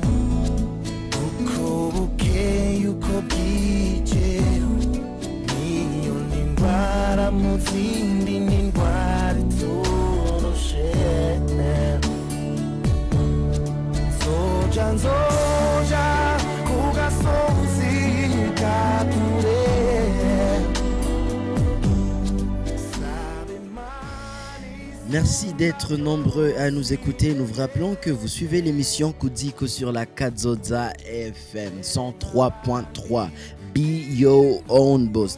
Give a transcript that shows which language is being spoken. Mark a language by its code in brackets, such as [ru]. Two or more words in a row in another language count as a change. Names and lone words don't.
[rn] uko bukeye uko bwije para muzindi n'indwara itoroshe nzoja ku gasozi ka kure. [fr] Merci d'être nombreux à nous écouter. Nous vous rappelons que vous suivez l'émission Kudziko sur la Kazoza FM 103.3. [en] Be Your Own Boss.